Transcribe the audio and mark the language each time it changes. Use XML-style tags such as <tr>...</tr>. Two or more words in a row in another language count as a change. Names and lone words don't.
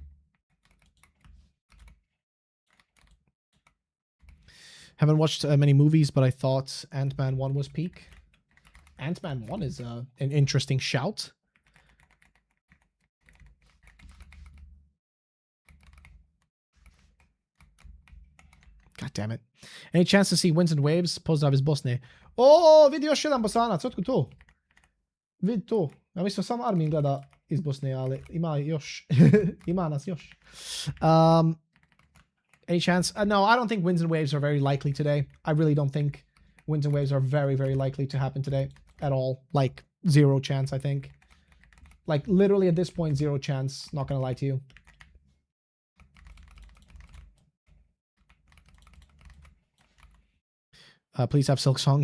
<en>Haven't watched many movies, but I thought Ant-Man 1 was peak. Ant-Man 1 is an interesting shout. God damn it. Any chance to see Winds and Waves?</en> <bs>Pozdrav iz Bosne. O, vidi još jedan Bosanac, otkud tu? Vidi tu. Ja mislim samo Armin gleda iz Bosne, ali ima još. Ima nas još.</bs> <en>Any chance? No, I don't think Winds and Waves are very likely today. I really don't think Winds and Waves are very, very likely to happen today at all. Like, zero chance, I think. Like, literally at this point, zero chance. Not gonna lie to you. Please have Silk Song.</en>